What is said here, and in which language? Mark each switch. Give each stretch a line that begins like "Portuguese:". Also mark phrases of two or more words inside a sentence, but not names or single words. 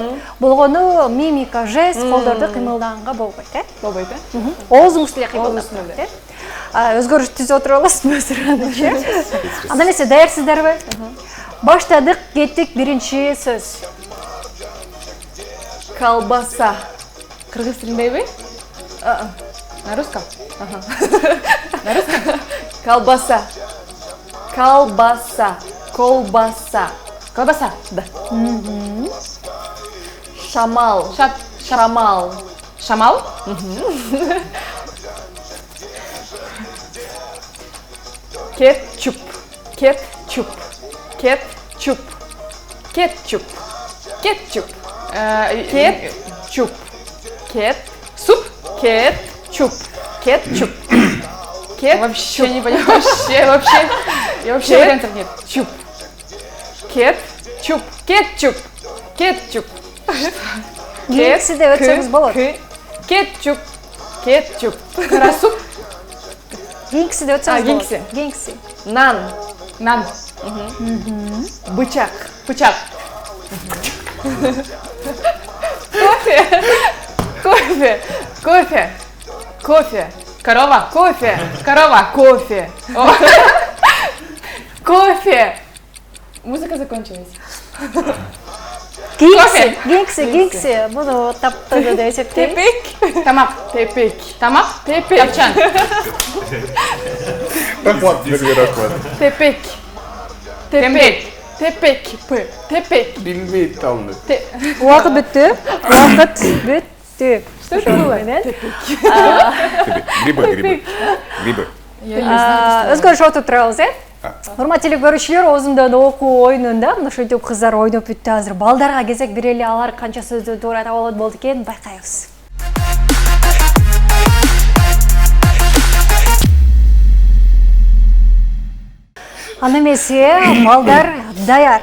Kyrgyz: Болгону мимика, жест, колдорду кыймылдаганга болбойт, Болбойт, Оозуңуз деле кыймылдап. Өзгөрүш түзүп отуруп аласызбы? Анда эмесе даярсыздарбы? Баштадык, кеттик, биринчи сөз. Колбаса. Кыргыз тилиндеби?
Russian: На русском? На русском?
Kyrgyz: Колбаса. Колбаса. Колбаса. Колбаса. Да. Шамал. Шамал. Шамал? Кетчуп. Кетчуп. Кетчуп. Кетчуп. Кетчуп. Кетчуп. Суп. Кетчуп. Кетчуп.
Russian: Вообще не понимаю. Вообще вариантов нет.
Kyrgyz: Чуп. Кетчуп. Кетчуп. Кетчуп. Кийинкиси деп өтсөңүз болот. Кетчуп. Кетчуп. Карасуп. Кийинкиси деп өтсөңүз болот. Кийинкиси. Нан. Нан. Бычак. Бычак. Кофе. Кофе. Кофе. Кофе. Корова. Кофе. Корова. Кофе.
Russian: Кофе. Музыка закончилась.
Kyrgyz: Кийинкиси. Буну таптыгы деп эсептейм. Тепек. Тамак. Тепек. Тамак. Тепек. Тапчан. Рахмат, силерге рахмат. Тепек. Тепек. Тепек. Тепек. Билбейт алды. Убакыт бүттү. Убакыт бүттү.
Russian: Что это было? Грибы.
Kyrgyz: Өзгөрүш отуруп турабыз, Урматтуу көрүүчүлөр, Оозумдан окуу оюнунда ушинтип кыздар ойноп бүттү. Азыр балдарга кезек берели, алар канча сөздү туура таап алат болду экен, байкайбыз. Анда эмесе, балдар даяр.